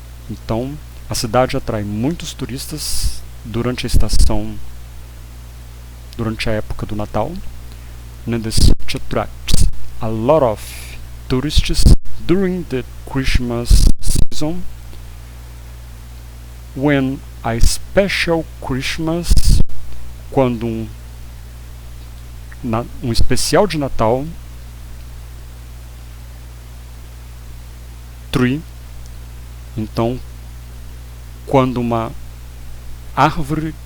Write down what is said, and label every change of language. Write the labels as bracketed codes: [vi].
[pt] Então a cidade atrai muitos turistas durante a estação, durante a época do Natal, né? [en] The city attracts a lot of tourists during the Christmas season. [pt] When a special Christmas, quando um especial de Natal, tree, então quando uma árvore